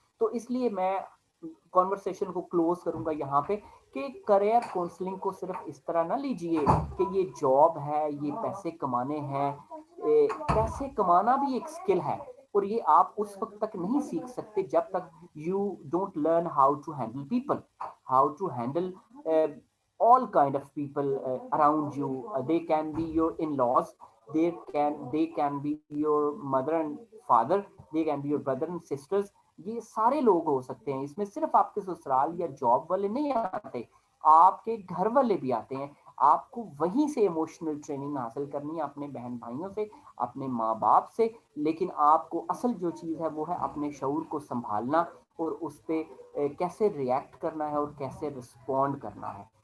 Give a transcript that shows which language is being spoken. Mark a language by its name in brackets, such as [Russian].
[Urdu] تو اس لیے میں کانورسیشن کو کلوز کروں گا یہاں پہ کہ کریئر کاؤنسلنگ کو صرف اس طرح نہ لیجئے کہ یہ جاب ہے, یہ پیسے کمانے ہیں. پیسے کمانا بھی ایک سکل ہے, اور یہ آپ اس وقت تک نہیں سیکھ سکتے جب تک [English] You don't learn how to handle people, how to handle all kind of people around you. They can be your in-laws, they can be your mother and father, they can be your brother and sisters. [Urdu] یہ سارے لوگ ہو سکتے ہیں, اس میں صرف آپ کے سسرال یا جاب والے نہیں آتے, آپ کے گھر والے بھی آتے ہیں. آپ کو وہیں سے ایموشنل ٹریننگ حاصل کرنی ہے, اپنے بہن بھائیوں سے, اپنے ماں باپ سے, لیکن آپ کو اصل جو چیز ہے وہ ہے اپنے شعور کو سنبھالنا, اور اس پہ کیسے ریئیکٹ کرنا ہے اور کیسے رسپونڈ کرنا ہے.